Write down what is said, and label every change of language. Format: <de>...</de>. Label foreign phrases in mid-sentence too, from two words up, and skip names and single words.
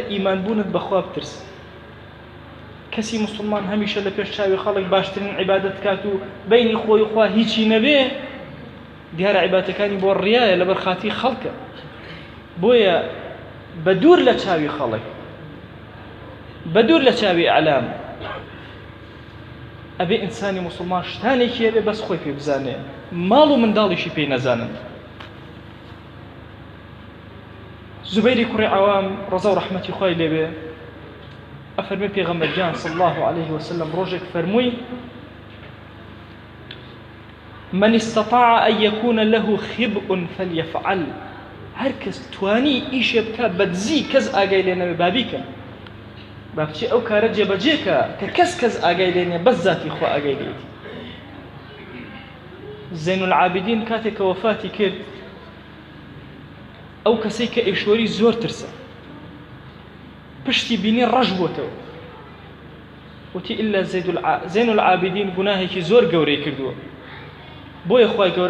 <ckb>ئیمانبوونت بەخوا بترسە کەسی موسڵمان هەمیشە لە پێش چاوی خەڵک باشترین عیبادەت کات و بینی خۆی خوا هیچی نەبێ دیارە عیبادەتەکانی بۆ ڕیایە لەبەر خاتی خەڵکە بۆیە بە دوور لە چاوی خەڵک بە دوور لە چاوی ئەعلام ئەبێ ئینسانی موسڵمان شتانێکی هەبێ بەس خۆی پێ بزانێ ماڵ و منداڵیشی پێی نەزانن زوبەیری کوڕی عەوام ڕەزا و ڕەحمەتی خوای لێبێ ئەفەرمێ پێغەمبەر گیان</ckb> <ar>صلی الله عليه وسلم</ar> <ckb>ڕۆژێک فەرمووی</ckb> <ar>من استطاع أن يكون له خبء فليفعل</ar> <ckb>هر کس توانی ئیشێ بکە بەدزی کەس ئاگای لێ نەبێ بابیکە با بچێ ئەو کارە جێبەجێکە کە کەس ئاگای لێ نییە بەس ذاتی خوا ئاگای لێتی زین العابدین کاتێک کە وەفاتی کرد ئەو کەسەی کە ئیشوەری زۆر ترسە پشتی بینی ڕەش بۆتەوە وتی ئیلا زین العابدین گوناهێکی زۆر گەورەی کردووە بۆیە خوای گەورە</ckb>